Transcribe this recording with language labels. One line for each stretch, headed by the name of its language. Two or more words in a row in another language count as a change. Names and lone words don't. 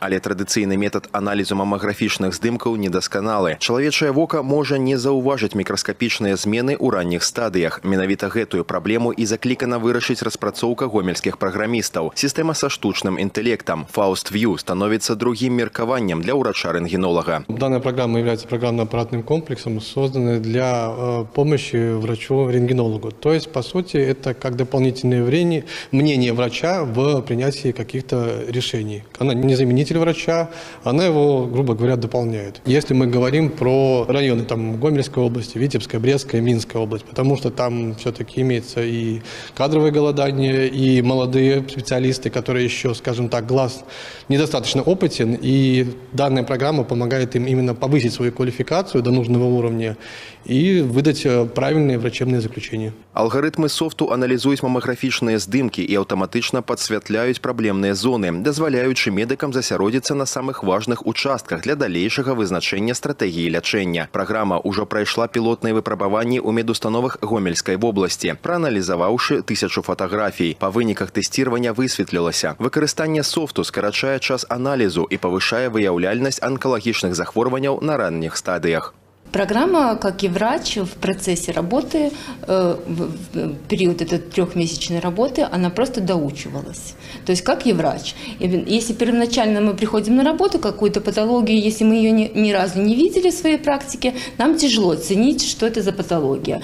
Belarusian: Але традыцыйны метад аналізу мамаграфічных здымкаў недасканалы. Чалавечае вока можа не заўважыць мікраскапічныя змены ў ранніх стадыях. Менавіта гэтую праблему і заклікана вырашыць распрацоўка гомельскіх праграмістаў. Сістэма са штучным інтэлектам FAUST-VIEW становіцца другім меркаваннем для ўрача-рэнтгенолага.
Russian: Данная программа является программно-аппаратным комплексом, созданной для помощи врачу-рентгенологу. То есть, по сути, это как дополнительное мнение врача в принятии каких-то решений. Она не заменитель врача, она его, грубо говоря, дополняет. Если мы говорим про районы Гомельской области, Витебская, Брестская, Минская область, потому что там все-таки имеется и кадровое голодание, и молодые специалисты, которые еще, скажем так, глаз недостаточно опытен, и данная программа помогает им именно повысить свою квалификацию до нужного уровня и выдать правильные врачебные заключения.
Belarusian: Алгарытмы софту аналізуюць мамаграфічныя здымкі і аўтаматычна падсвятляюць праблемныя зоны, дазваляючы медыкам засяродзіцца на самых важных участках для далейшага вызначэння стратэгіі лячэння. Праграма ўжо прайшла пілотныя выпрабаванні ў медустановах Гомельскай вобласці, прааналізаваўшы 1000 фатаграфій. Па выніках тэсціравання высветлілася, выкарыстанне софту скарачае час аналізу і павышае выяўляльнасць анкалагічных захворванняў
Russian: на ранних стадиях. Программа, как и врач, в процессе работы, в период этой трехмесячной работы, она просто доучивалась. То есть, как и врач. Если первоначально мы приходим на работу, какую-то патологию, если мы ее ни разу не видели в своей практике, нам тяжело оценить, что это за патология.